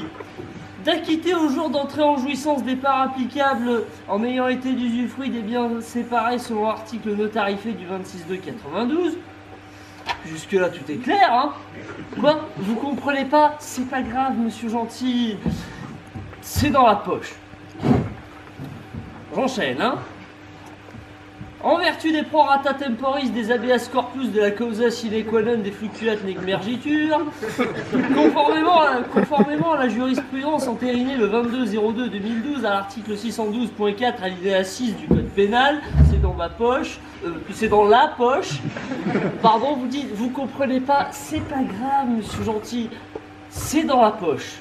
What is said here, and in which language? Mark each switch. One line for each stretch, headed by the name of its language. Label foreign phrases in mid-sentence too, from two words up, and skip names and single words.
French: D'acquitter au jour d'entrée en jouissance des parts applicables en ayant été d'usufruit des biens séparés selon l'article notarifé du 26.2.92. Jusque-là, tout est clair, hein? Quoi? Vous comprenez pas? C'est pas grave, monsieur Gentil. C'est dans la poche. J'enchaîne, hein? En vertu des
Latin: prorata temporis des habeas corpus de la causa sine qua non des fluctuates mergitur,
French: conformément à la jurisprudence entérinée le 22/02/2012 à l'article 612.4 alinéa 6 du code pénal, c'est dans ma poche, c'est dans la poche. Pardon, vous dites, vous comprenez pas, c'est pas grave, monsieur Gentil, c'est dans la poche.